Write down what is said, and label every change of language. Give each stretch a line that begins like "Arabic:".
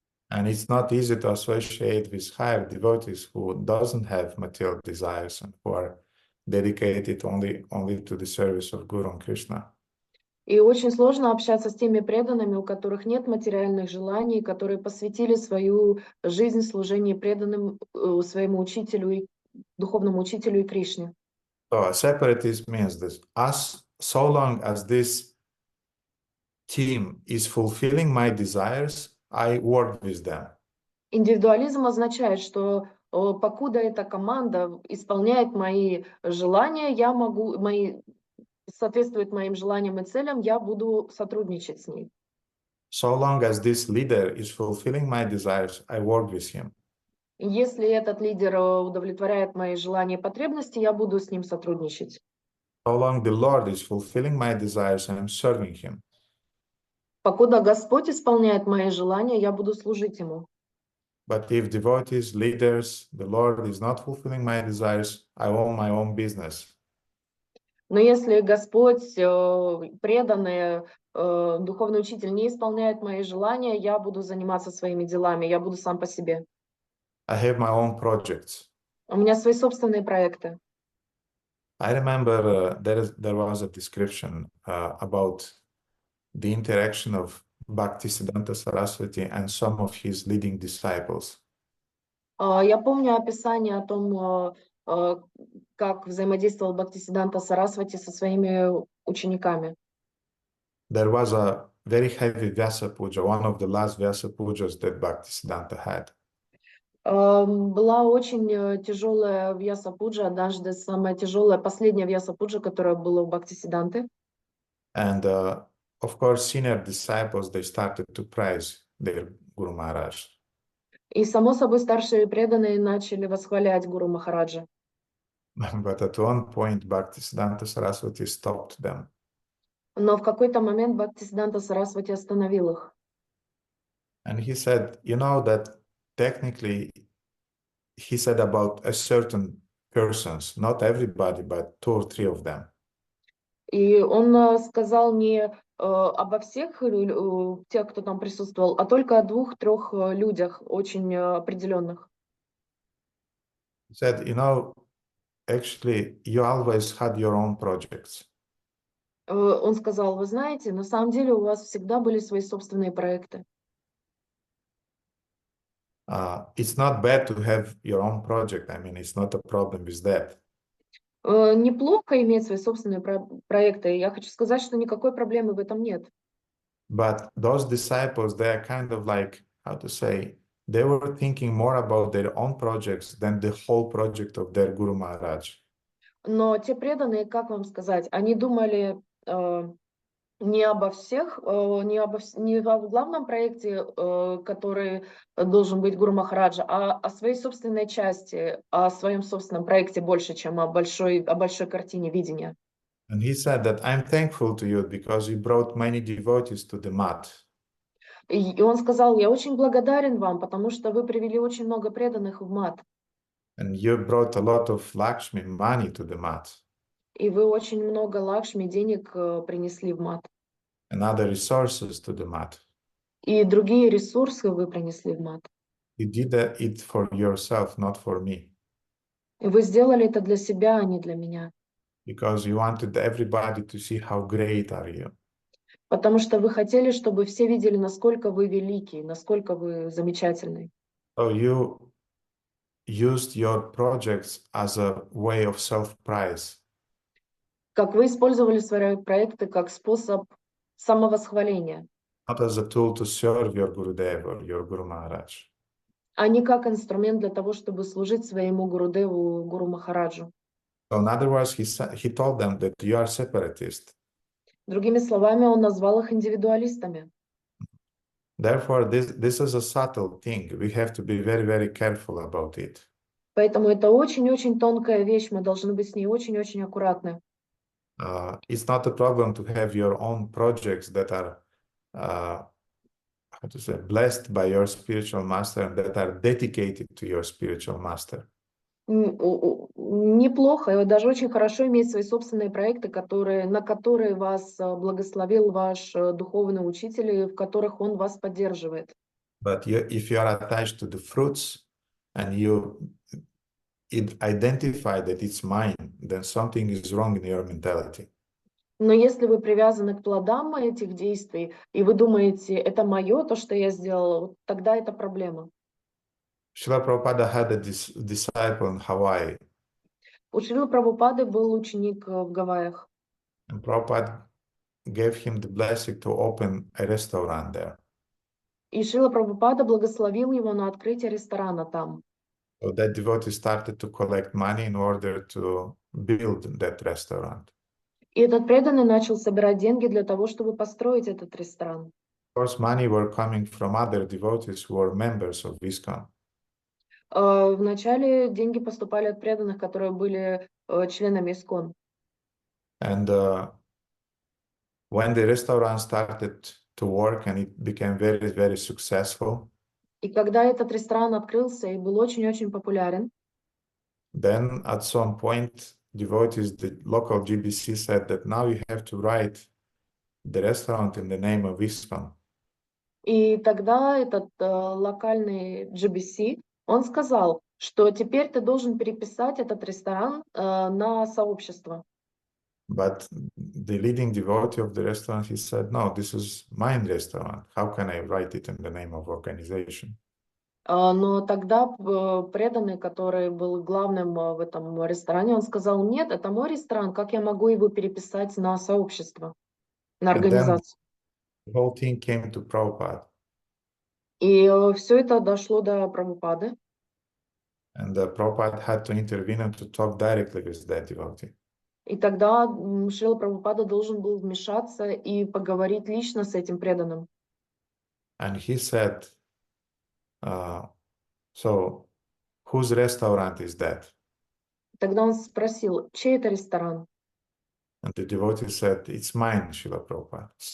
English: And it's not easy to associate with higher devotees who doesn't have material desires and who are dedicated only to the service of Guru and Krishna.
Russian: И очень сложно общаться с теми преданными, у которых нет материальных желаний, которые посвятили свою жизнь служению преданным своему учителю, духовному учителю и Кришне.
English: So separatist means this. So long as this team is fulfilling my desires, I work with them.
Russian: Индивидуализм означает, что покуда эта команда исполняет мои желания, соответствует моим желаниям и целям, я буду сотрудничать с ней.
English: So long as this leader is fulfilling my desires, I work with him.
Russian: Если этот лидер удовлетворяет мои желания и потребности, я буду с ним сотрудничать.
English: So long the Lord is fulfilling my desires, I am serving him.
Russian: Покуда Господь исполняет мои желания, я буду служить Ему.
English: But if devotees, leaders, the Lord is not fulfilling my desires, I own my own business.
Russian: Но если Господь, преданный, духовный учитель не исполняет мои желания, я буду заниматься своими делами, я буду сам по себе.
English: I have my own projects.
Russian: У меня свои собственные проекты.
English: I remember there was a description about the interaction of Bhaktisiddhanta Saraswati and some of his leading disciples.
Russian: Я помню описание о том, как взаимодействовал Бхактисиддханта Сарасвати со своими учениками.
English: there was a very heavy Vyasa Puja, one of the last Vyasa Pujas that Bhaktisiddhanta had.
Russian: Была очень тяжелая Вьяса-пуджа, однажды самая тяжелая, последняя Вьяса-пуджа, которая была у Бхактисиддханты.
English: And of course, senior disciples, they started to praise their Guru Maharaj.
Russian: И, само собой, старшие преданные начали восхвалять Гуру Махараджа.
English: But at one point, Bhaktisiddhanta Saraswati stopped them.
Russian: Но в какой-то момент Бхактисиддханта Сарасвати остановил их.
English: And he said, you know that technically, he said about a certain persons, not everybody, but 2 or 3 of them.
Russian: И он сказал не обо всех тех, кто там присутствовал, а только о 2-3 людях очень определенных.
English: He said, you know, actually, you always had your own projects.
Russian: Он сказал, вы знаете, на самом деле у вас всегда были свои собственные проекты.
English: It's not bad to have your own project. I mean, it's not a problem with that.
Russian: Неплохо иметь свои собственные проекты. Я хочу сказать, что никакой проблемы в этом нет.
English: But those disciples, they are kind of like, how to say, they were thinking more about their own projects than the whole project of their Guru Maharaj.
Russian: Но те преданные, как вам сказать, они думали не обо всех, не о главном проекте, который должен быть Гуру Махараджа, а о своей собственной части, о своем собственном проекте больше, чем о большой картине видения.
English: And he said that I'm thankful to you because you brought many devotees to the mat.
Russian: И он сказал, я очень благодарен вам, потому что вы привели очень много преданных в мат.
English: And you brought a lot of Lakshmi money to the mat.
Russian: И вы очень много лакшми, денег принесли в мат.
English: And other resources to the mat.
Russian: И другие ресурсы вы принесли в мат.
English: You did it for yourself, not for me.
Russian: И вы сделали это для себя, а не для меня.
English: Because you wanted everybody to see how great are you.
Russian: Потому что вы хотели, чтобы все видели, насколько вы великий, насколько вы замечательный.
English: So you used your projects as a way of self-praise.
Russian: Как вы использовали свои проекты как способ самовосхваления,
English: Not as a tool to serve your Gurudev or your Guru Maharaj.
Russian: а не как инструмент для того, чтобы служить своему Гурудеву, Гуру Махараджу.
English: So in other words, he told them that you are separatist.
Russian: Другими словами, он назвал их индивидуалистами.
English: Therefore, this is a subtle thing. We have to be very, very careful about it.
Russian: Поэтому это очень-очень тонкая вещь, мы должны быть с ней очень-очень аккуратны.
English: It's not a problem to have your own projects that are, how to say, blessed by your spiritual master and that are dedicated to your spiritual master.
Russian: Неплохо, и даже очень хорошо иметь свои собственные проекты, на которые вас благословил ваш духовный учитель, и в которых он вас поддерживает.
English: But if you are attached to the fruits and you identify that it's mine, then something is wrong in your mentality.
Russian: Но если вы привязаны к плодам этих действий, и вы думаете, это мое, то, что я сделала, тогда это проблема.
English: Srila Prabhupada had a disciple in Hawaii.
Russian: У Шрилы Прабхупады был ученик в Гавайях.
English: And Prabhupada gave him the blessing to open a restaurant there.
Russian: И Шрила Прабхупада благословил его на открытие ресторана там.
English: So that devotee started to collect money in order to build that restaurant.
Russian: И этот преданный начал собирать деньги для того, чтобы построить этот ресторан.
English: Of course, money were coming from other devotees who were members of ISKCON.
Russian: Вначале деньги поступали от преданных, которые были членами ИСККОН.
English: And when the restaurant started to work and it became very, very successful,
Russian: И когда этот ресторан открылся и был очень-очень популярен,
English: then at some point, devotees, the local GBC said that now you have to write the restaurant in the name of ISKCON.
Russian: и тогда этот локальный GBC, он сказал, что теперь ты должен переписать этот ресторан на сообщество.
English: But the leading devotee of the restaurant, he said, no, this is my restaurant. How can I write it in the name of organization?
Russian: Но тогда преданный, который был главным в этом ресторане, он сказал, нет, это мой ресторан, как я могу его переписать на сообщество? на
English: And then
Russian: организацию.
English: the whole thing came to Prabhupada.
Russian: И все это дошло до Прабхупады.
English: And Prabhupada had to intervene and to talk directly with that devotee.
Russian: И тогда Шрила Прабхупада должен был вмешаться и поговорить лично с этим преданным.
English: And he said, so whose restaurant is that?
Russian: Тогда он спросил, чей это ресторан?
English: And the devotee said, it's mine, Srila Prabhupada.